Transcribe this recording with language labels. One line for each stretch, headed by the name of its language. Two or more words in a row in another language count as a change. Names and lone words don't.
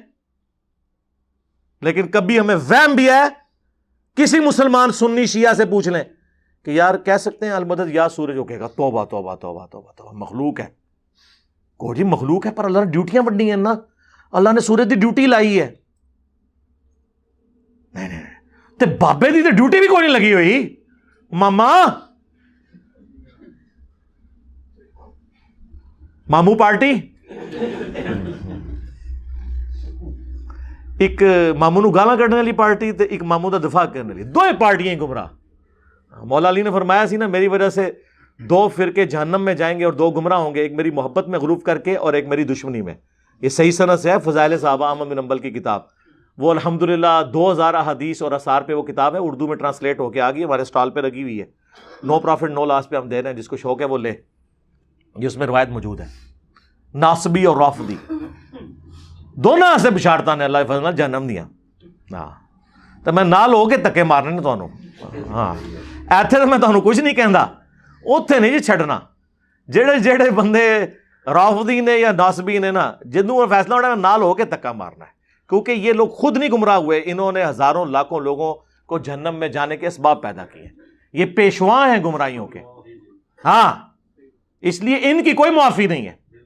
Urdu: لیکن کبھی ہمیں وہم بھی ہے، کسی مسلمان سنی شیعہ سے پوچھ لیں کہ یار کہہ سکتے ہیں المدد یا سورج؟
Punjabi: ہو کہے گا توبہ توبہ توبہ توبہ توبہ، مخلوق ہے. کو جی مخلوق ہے، پر اللہ نے ڈیوٹیاں بڑھنی ہیں نا، اللہ نے سورج دی ڈیوٹی لائی ہے. نہیں تے بابے دی تے ڈیوٹی بھی کوئی نہیں لگی ہوئی. ماما مامو پارٹی، ایک مامو نو گالاں کڈنے والی پارٹی تے ایک مامو دا دفاع کرنے والی، دو پارٹیاں ہی گمراہ.
Urdu: مولا علی نے فرمایا
Punjabi: سی نا
Urdu: میری وجہ سے 2 فرقے جہنم میں جائیں گے اور 2 گمراہ ہوں گے، ایک میری محبت میں غلوف کر کے اور ایک میری دشمنی میں. یہ صحیح سند سے ہے، فضائل صحابہ احمد بن حنبل کی کتاب. وہ الحمدللہ 2000 احادیث اور اثار پہ وہ کتاب ہے، اردو میں ٹرانسلیٹ ہو کے آ گئی، ہمارے اسٹال پہ لگی ہوئی ہے.
English: no profit no loss
Urdu: پہ ہم دے رہے ہیں، جس کو شوق ہے وہ لے. یہ اس میں روایت موجود ہے.
Punjabi: ناصبی اور رافضی دونوں سے بشارتاں نے اللہ فضل جہنم دیا. ہاں تو میں نال ہو کے تکے مارنے نے تانوں. ہاں ایتھے تو میں تانوں کچھ نہیں کہندا، اوتھے نہیں جی چھڈنا. جڑے بندے رافضی نے یا ناصبی نے نا، جنوں فیصلہ ہونا نال ہو کے تکا مارنا ہے،
Urdu: کیونکہ یہ لوگ خود نہیں گمراہ ہوئے، انہوں نے ہزاروں لاکھوں لوگوں کو جہنم میں جانے کے اسباب پیدا کیے. یہ پیشوا ہیں گمراہیوں کے. ہاں اس لیے ان کی کوئی معافی نہیں ہے.